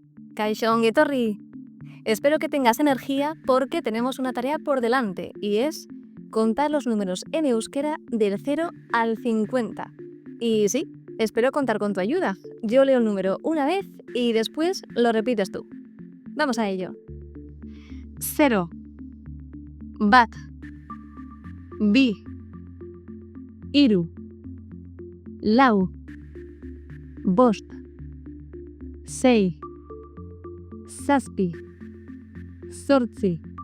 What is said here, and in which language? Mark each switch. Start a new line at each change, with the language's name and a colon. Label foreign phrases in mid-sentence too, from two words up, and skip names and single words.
Basque: Kaixo ongi etorri.
Spanish: Espero que tengas energía porque tenemos una tarea por delante y es contar los números en euskera del 0 al 50. Y sí, espero contar con tu ayuda. Yo leo el número una vez y después lo repites tú. Vamos a ello.
Basque: 0 bat bi hiru lau bost sei zazpi zortzi